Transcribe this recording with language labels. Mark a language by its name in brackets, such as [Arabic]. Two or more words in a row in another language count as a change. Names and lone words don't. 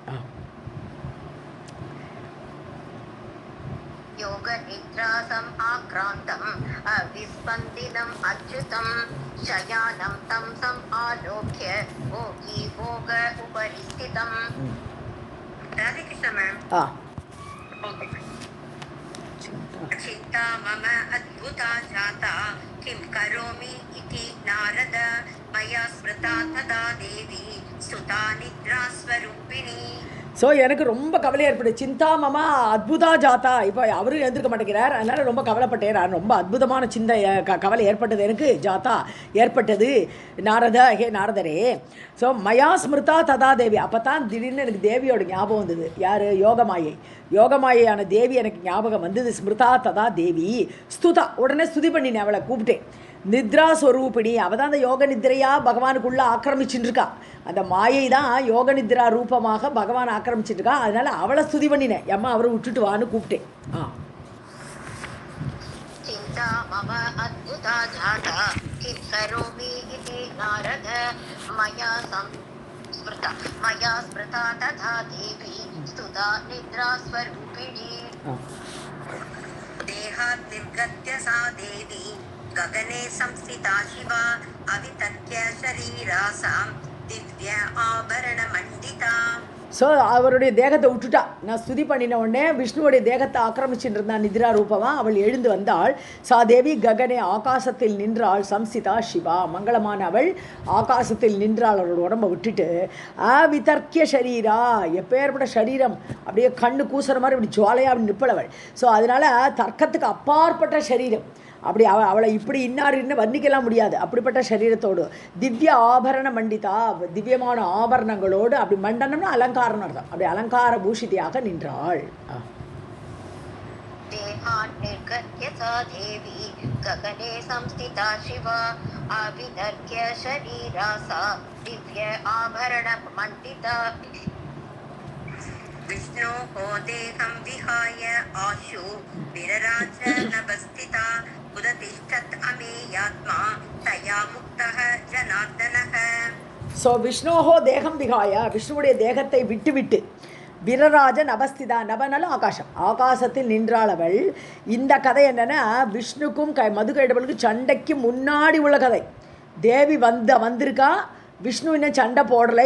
[Sanskrit] योग निद्रासम् आक्रान्तम् अविस्पन्दिनम् अच्युतम् शयानम् तम् सम् आलोक्य भोगि भोग उपरिस्थितम्. [Tamil] ராதே கிருஷ்ண மேம். [Sanskrit] चिन्ता मम अद्भुता जाता किं करोमि इति नारद मया स्मृता तदा देवी सुता निद्रा स्वरूपिणी. [Tamil] ஸோ எனக்கு ரொம்ப கவலை ஏற்படுது. [Sanskrit] चिन्ता मम अद्भुता जाता. [Tamil] இப்போ அவரும் எழுந்திருக்க மாட்டேங்கிறார், அதனால் ரொம்ப கவலைப்பட்டேன். ரொம்ப அற்புதமான கவலை ஏற்பட்டது எனக்கு. ஜாத்தா ஏற்பட்டது. ஹே நாரதரே. [Sanskrit] ஸோ मया स्मृता तदा देवी. [Tamil] அப்போ தான் திடீர்னு எனக்கு தேவியோட ஞாபகம் வந்தது. யார்? யோகமாயான தேவி எனக்கு ஞாபகம் வந்தது. [Sanskrit] स्मृता तदा देवी स्तुता. [Tamil] உடனே ஸ்துதி பண்ணினேன், அவளை கூப்பிட்டேன். [Sanskrit] निद्रा स्वरूपिणी, [Tamil] அவள் தான் அந்த யோக நித்ரையாக பகவானுக்குள்ளே ஆக்கிரமிச்சுட்டு இருக்கா. அந்த மாயை தான் யோக நித்ரா ரூபமாக பகவான் ஆக்கிரமிச்சுட்டு இருக்கா. அதனால அவளை ஸ்துதி பண்ணினேன். அம்மா அவரை விட்டுட்டு வான்னு கூப்பிட்டேன். [Sanskrit] चिन्ता मम अद्भुता जाता किं करोमि इति नारद मया स्मृता तथा देवी स्तुता निद्रा स्वरूपिणी. देहात् निर्गत्य सा देवी गगने संस्थिता शिवा अवितर्क्य शरीरासां दिव्य आभरणमण्डिता. [Tamil] ஸோ அவருடைய தேகத்தை விட்டுட்டா. நான் ஸ்துதி பண்ணின உடனே விஷ்ணுவோடைய தேகத்தை ஆக்கிரமிச்சுட்டு இருந்தான் நித்ரா ரூபமாக. அவள் எழுந்து வந்தாள். [Sanskrit] सादेवी गगने, [Tamil] ஆகாசத்தில் நின்றாள். [Sanskrit] संस्थिता शिवा, [Tamil] மங்களமான அவள் ஆகாசத்தில் நின்றாள். அவளோட உடம்பை விட்டுட்டு [Sanskrit] वितर्क्य शरीरा, [Tamil] எப்பேற்பட்ட சரீரம், அப்படியே கண்ணு கூசுற மாதிரி அப்படி ஜுவாலையாக அப்படி நிற்பளவள். ஸோ அதனால் தர்க்கத்துக்கு அப்பாற்பட்ட சரீரம். அப்படி அவளை இப்படி இன்னாரின்னு வர்ணிக்கலாம் முடியாது. அப்படிப்பட்ட சரீரத்தோடு [Sanskrit] दिव्य आभरण मण्डिता, [Tamil] திவ்யமான ஆபரணங்களோடு, அப்படி மண்டனம்னா அலங்காரம் அர்த்தம், அப்படி அலங்கார பூஷிதியாக நின்றாள். [Sanskrit] विष्णोः देहं विहाय आशु विरराज नभस्थिता उदतिष्ठत् अमेयात्मा तया मुक्तः जनार्दनः. [Tamil] ஸோ [Sanskrit] विष्णोः देहम् विहाय, [Tamil] விஷ்ணுவுடைய தேகத்தை விட்டு [Sanskrit] विरराजन् अवस्थिता. [Tamil] நபனால ஆகாசத்தில் நின்றாளவள். இந்த கதை என்னென்னா, விஷ்ணுக்கும் மதுகைடவளுக்கும் சண்டைக்கு முன்னாடி உள்ள கதை. தேவி வந்திருக்கா, விஷ்ணு இன்னும் சண்டை போடலை.